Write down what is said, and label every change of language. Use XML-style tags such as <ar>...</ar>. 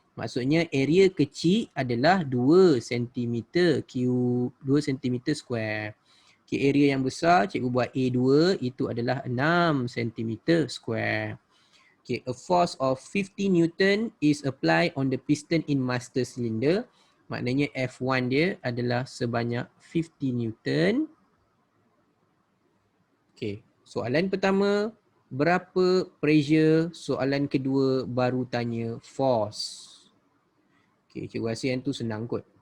<ms>Maksudnya area kecil adalah 2 cm cube, 2 cm square. Okay, area yang besar cikgu buat A2 itu adalah 6 cm square.</ms> <en>Okay, a force of 50 Newton is applied on the piston in master cylinder.</en> <ms>Maknanya F1 dia adalah sebanyak 50 Newton. Okay, soalan pertama berapa pressure? Soalan kedua baru tanya force. Okay, cikgu rasa yang tu senang kot.</ms>